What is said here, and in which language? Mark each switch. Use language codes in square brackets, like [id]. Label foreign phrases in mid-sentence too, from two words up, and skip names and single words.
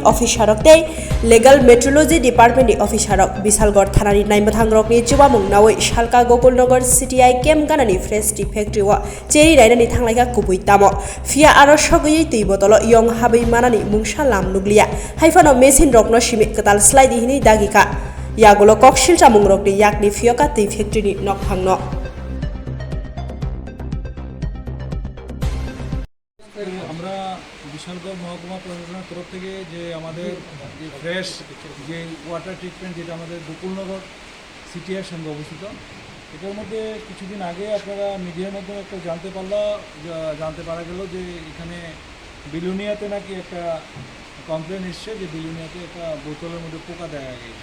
[trp] अफिसारक ते [en] Legal Metrology [trp] डिपार्टमेंटनि अफिसारक बिशालगड़ थानानि नायमथांग्रकनि जुबामुं नावै शालका गकुलनगर सिटीआई केम गानानि फ्रेश टी फैक्ट्री वा चेरी नायनानि थांलायगा कुबुइ तामो फिया आरो सगैयै दै बतल यं हाबै मानानि मुंसा लाम नुग्लिया हाइफानो मेसिन रकनो सिमित कताल स्लाइदिहिनि दागिका यागुलो ककसिल चामुं रकनि याकनि फियका दै फैक्ट्रीनि नकफांनो [bn] আমরা বিশালগড় মহকুমা প্রশাসনের তরফ থেকে যে আমাদের যে ফ্রেশ যে [en] Water Treatment [bn] যেটা আমাদের গোকুলনগর সিটিআর সঙ্গে অবস্থিত এটার মধ্যে কিছুদিন আগে আপনারা মিডিয়ার মাধ্যমে একটা জানতে পারা গেল যে এখানে বিলুনিয়াতে নাকি একটা কমপ্লেন এসছে যে বিলুনিয়াতে একটা বোতলের মধ্যে পোকা দেখা গেছে।